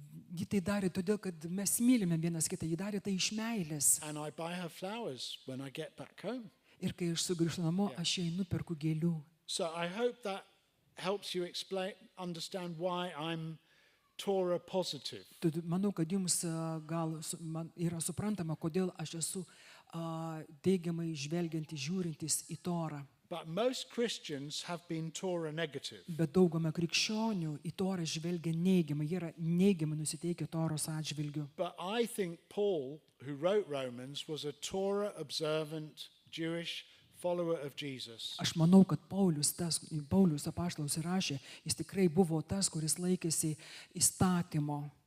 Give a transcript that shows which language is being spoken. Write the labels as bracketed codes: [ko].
[lt] Ji tai darė todėl, kad mes mylime vienas kitą. Ji darė tai iš meilės. [en] And I buy her flowers when I get back home. [lt] Ir kai aš sugrįžtu namo, aš jai nuperku gėlių. [en] So I hope that helps you understand why I'm Torah positive. [lt] Tad manau, kad jums gal yra suprantama, kodėl aš esu teigiamai žvelgiantis, žiūrintis į Torą. [en] But most Christians have been Torah negative. [lt] Bet dauguma krikščionių į Torą žvelgia neigiamai, jie yra neigiamai nusiteikę Toros atžvilgiu. [en] But I think Paul, who wrote Romans, was a Torah observant Jewish follower of Jesus. [lt] Aš manau, kad Paulius apaštalas rašė, jis tikrai buvo tas, kuris laikėsi įstatymo.